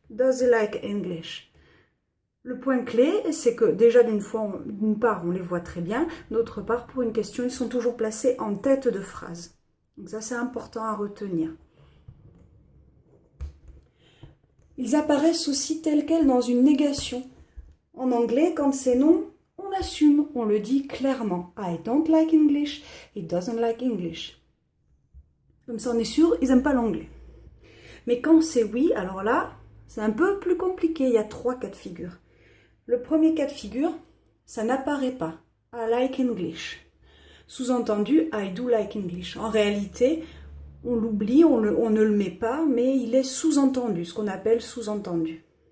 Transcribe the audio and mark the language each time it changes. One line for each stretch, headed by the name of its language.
English: Does he like English?
French: Le point clé, c'est que déjà d'une part, on les voit très bien, d'autre part, pour une question, ils sont toujours placés en tête de phrase. Donc ça, c'est important à retenir. Ils apparaissent aussi tels quels dans une négation. En anglais, quand c'est non, on assume, on le dit clairement.
English: I don't like English, he doesn't like English.
French: Comme ça, on est sûr, ils n'aiment pas l'anglais. Mais quand c'est oui, alors là, c'est un peu plus compliqué. Il y a 3 cas de figure. Le premier cas de figure, ça n'apparaît pas.
English: I like English. Sous-entendu, I do like English.
French: En réalité, on l'oublie, on ne le met pas, mais il est sous-entendu, ce qu'on appelle sous-entendu.